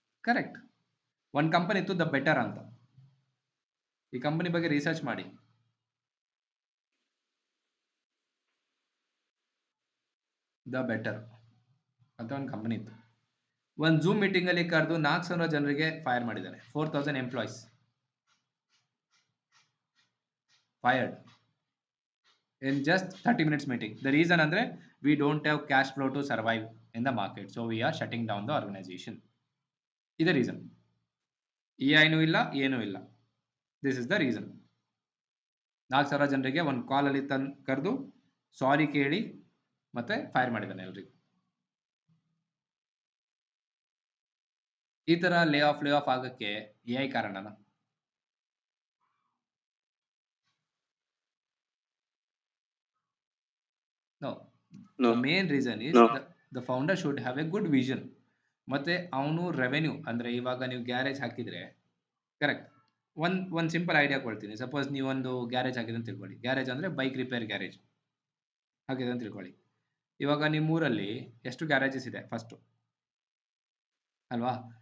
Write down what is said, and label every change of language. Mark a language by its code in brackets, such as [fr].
[kn] Correct. ಒಂದು company ಇತ್ತು the better ಅಂತ. ಈ ಕಂಪನಿ ಬಗ್ಗೆ ರಿಸರ್ಚ್ ಮಾಡಿ. ದ ಬೆಟರ್ ಅಂತ ಒಂದು ಕಂಪನಿ ಇತ್ತು. ಒಂದು ಝೂಮ್ ಮೀಟಿಂಗ್ ಅಲ್ಲಿ ಕರೆದು 4,000 ಜನರಿಗೆ ಫೈರ್ ಮಾಡಿದ್ದಾರೆ. [en] 4,000 employees fired in just 30 minutes meeting. The reason andre we don't have cash flow to survive in the market, so we are shutting down the organization. Is the reason. [kn] EI nu illa ಏನು ಇಲ್ಲ. [en] This is the reason. [kn] 4,000 ಜನರಿಗೆ ಒಂದು ಕಾಲ್ ಅಲ್ಲಿ ಕರೆದು ಸಾರಿ ಕೇಳಿ ಮತ್ತೆ fire ಮಾಡಿದ್ದಾನೆ ಎಲ್ರಿಗೂ. ಈ ತರ ಲೇ ಆಫ್ ಆಗಕ್ಕೆ AI ಕಾರಣನಾ? [en] No. No. The main reason is No. the founder should have a good vision. [kn] ಮತ್ತೆ ಅವನು ರೆವೆನ್ಯೂ ಅಂದ್ರೆ ಇವಾಗ ನೀವು ಗ್ಯಾರೇಜ್ ಹಾಕಿದ್ರೆ ಕರೆಕ್ಟ್. ಒಂದು ಸಿಂಪಲ್ ಐಡಿಯಾ ಕೊಡ್ತೀನಿ. ಸಪೋಸ್ ನೀವು ಒಂದು ಗ್ಯಾರೇಜ್ ಹಾಕಿದ್ರೆ ಅಂತ ತಿಳ್ಕೊಳ್ಳಿ. ಗ್ಯಾರೇಜ್ ಅಂದ್ರೆ ಬೈಕ್ ರಿಪೇರ್ ಗ್ಯಾರೇಜ್ ಹಾಕಿದ್ರೆ ಅಂತ ತಿಳ್ಕೊಳ್ಳಿ. ಇವಾಗ ನಿಮ್ಮ ಊರಲ್ಲಿ ಎಷ್ಟು ಗ್ಯಾರೇಜಸ್ ಇದೆ ಫಸ್ಟು ಅಲ್ವಾ?